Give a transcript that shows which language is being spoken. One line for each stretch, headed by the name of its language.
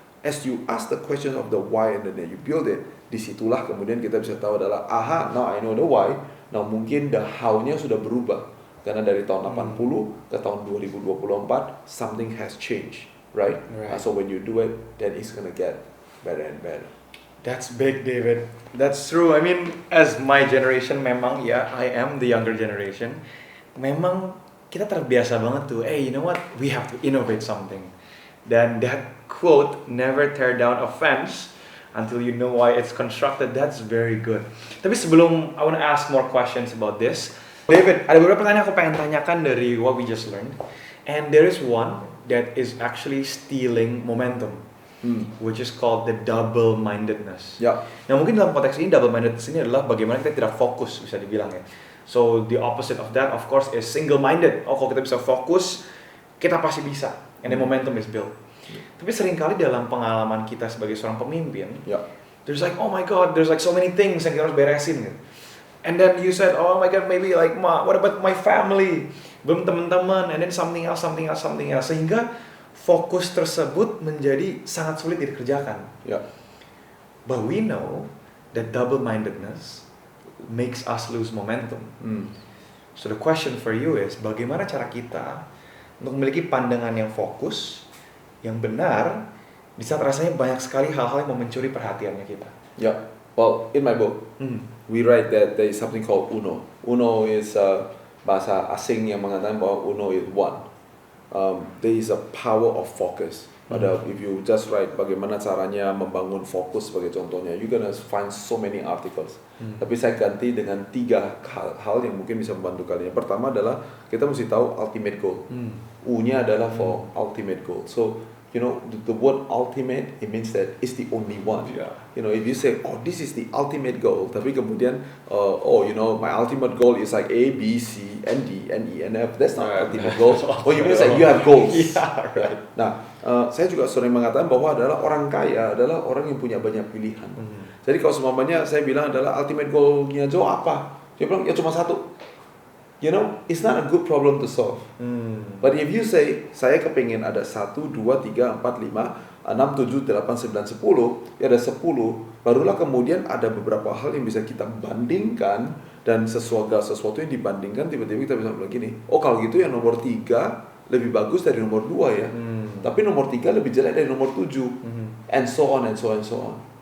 English: As you ask the question of the why and then you build it,
Indonesian: disitulah kemudian kita bisa tahu adalah, aha,
English: now I know the why.
Indonesian: Now mungkin the how-nya sudah berubah karena dari tahun 80 ke tahun 2024
English: something has changed, right? So when you do it, then it's gonna get better and better. That's big, David. That's true. I mean, as my generation,
Indonesian: memang ya,
English: I am the younger generation.
Indonesian: Memang kita terbiasa banget tuh,
English: hey, you know what? We have to innovate something. Dan that quote, never tear down a fence until you know why it's constructed. That's very good.
Indonesian: Tapi sebelum,
English: I want to ask more questions about this. David,
Indonesian: ada beberapa pertanyaan aku pengen tanyakan dari
English: what we just learned. And there is one that is actually stealing momentum. Which is called the double-mindedness.
Indonesian: Ya. Nah mungkin dalam konteks ini double-mindedness ini adalah bagaimana kita tidak fokus, bisa dibilang ya.
English: So the opposite of that of course is single-minded.
Indonesian: Oh kalau kita bisa fokus, kita pasti bisa.
English: And the momentum is built.
Indonesian: Tapi seringkali dalam pengalaman kita sebagai seorang pemimpin,
English: there's like, oh my god, there's like so many things
Indonesian: yang kita harus beresin gitu.
English: And then you said, oh my god, maybe like, what about my family?
Indonesian: Belum teman-teman,
English: and then something else.
Indonesian: Sehingga fokus tersebut menjadi sangat sulit dikerjakan.
English: But we know that double-mindedness makes us lose momentum. So the question for you is,
Indonesian: bagaimana cara kita untuk memiliki pandangan yang fokus, yang benar, di saat rasanya banyak sekali hal-hal yang mencuri perhatiannya kita?
English: Well, in my book, we write that there is something called UNO.
Indonesian: UNO is bahasa asing yang mengatakan bahwa UNO is one.
English: There is a power of focus. If you just write
Indonesian: bagaimana caranya membangun fokus sebagai contohnya,
English: you're gonna find so many articles.
Indonesian: Tapi saya ganti dengan 3 hal yang mungkin bisa membantu kalian. Yang pertama adalah kita mesti tahu ultimate goal. U-nya adalah for ultimate goal.
English: So you know the word ultimate, it means that it's the only one. You know, if you say, oh, this is the ultimate goal,
Indonesian: tapi kemudian
English: oh, you know, my ultimate goal is like A, B, C, and D, and E, and F. That's not ultimate goal. Oh, you mean like you have goals. Right.
Indonesian: Nah, saya juga sering mengatakan bahwa adalah orang kaya adalah orang yang punya banyak pilihan. Jadi kalau semuanya saya bilang adalah ultimate goal-nya Joe apa? Dia bilang ya cuma satu.
English: You know, it's not a good problem to solve. But if you say,
Indonesian: saya kepingin ada 1, 2, 3, 4, 5, 6, 7, 8, 9, 10, ya ada 10, barulah kemudian ada beberapa hal yang bisa kita bandingkan, dan sesuatu yang dibandingkan, tiba-tiba kita bisa bilang gini, oh kalau gitu yang nomor 3 lebih bagus dari nomor 2 ya, tapi nomor 3 lebih jelek dari nomor 7,
English: and so on, and so on,
Indonesian: and so on.